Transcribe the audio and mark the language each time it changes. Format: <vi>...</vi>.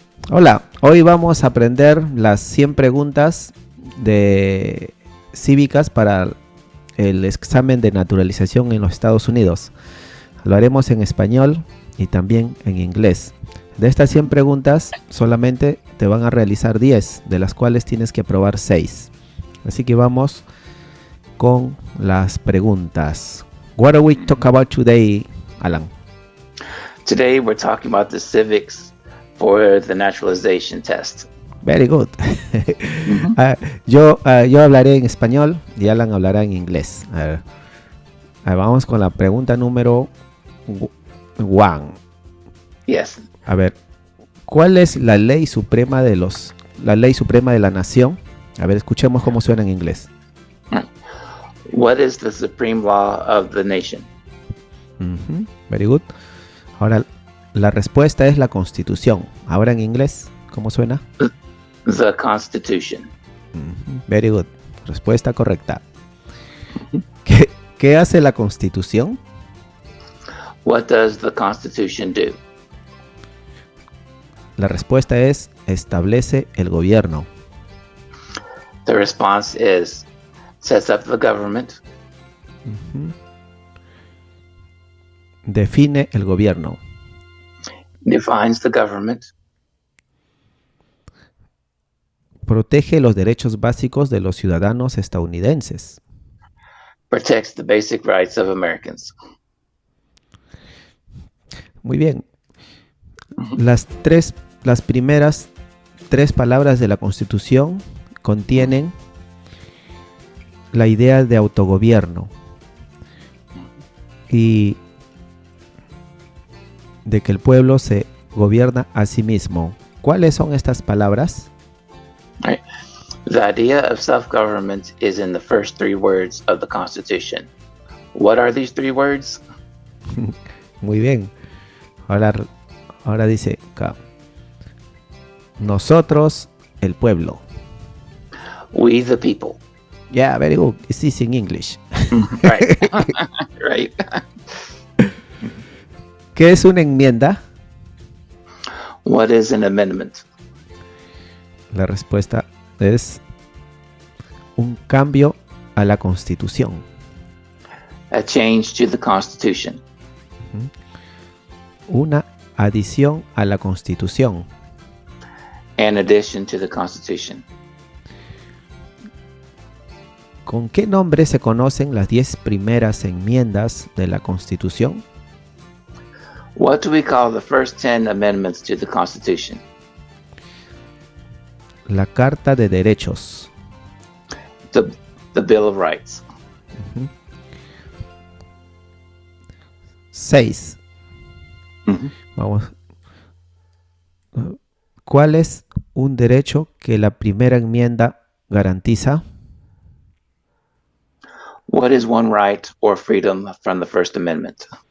<es>Hola, hoy vamos a aprender las 100 preguntas de cívicas para el examen de naturalización en los Estados Unidos. Lo haremos en español y también en inglés. De estas 100 preguntas solamente te van a realizar 10, de las cuales tienes que aprobar 6. Así que vamos con las preguntas.</es> <en>What are we talking about today, Alan? Today we're talking about the civics for the naturalization test. Very good.</en> <es>Yo hablaré en español y Alan hablará en inglés. A ver, vamos con la pregunta número 1.</es> <en>Yes.</en> <es>A ver, ¿cuál es la ley suprema de la nación? A ver, escuchemos cómo suena en inglés.</es> <en>What is the supreme law of the nation? Very good.</en> <es>Ahora, la respuesta es la Constitución. Ahora en inglés, ¿cómo suena?</es> <en>The Constitution. Very good.</en> <es>Respuesta correcta. ¿Qué hace la Constitución?</es> <en>What does the Constitution do?</en> <es>La respuesta es establece el gobierno.</es> <en>The response is sets up the government.</en> <es>Define el gobierno.</es> <en>Defines the government.</en> <es>Protege los derechos básicos de los ciudadanos estadounidenses.</es> <en>Protects the basic rights of Americans.</en> <es>Muy bien. Las primeras 3 palabras de la Constitución contienen la idea de autogobierno y de que el pueblo se gobierna a sí mismo. ¿Cuáles son estas palabras?</es> <en>Right. The idea of self-government is in the first 3 words of the Constitution. What are these 3 words?</en> <es>Muy bien. Ahora dice acá. Nosotros, el pueblo.</es> <en>We the people. Yeah, very good. It's easy in English. Right. Right.</en> <es>¿Qué es una enmienda?</es> <en>What is an amendment?</en> <es>La respuesta es un cambio a la Constitución.</es> <en>A change to the Constitution.</en> <es>Una adición a la Constitución.</es> <en>An addition to the Constitution.</en> <es>¿Con qué nombre se conocen las 10 primeras enmiendas de la Constitución?</es> <en>What do we call the first 10 amendments to the Constitution?</en> <es>La Carta de Derechos.</es> <en>The Bill of Rights.</en> <es>6. Vamos. ¿Cuál es un derecho que la primera enmienda garantiza?</es> <en>What is one right or freedom from the First Amendment?</en>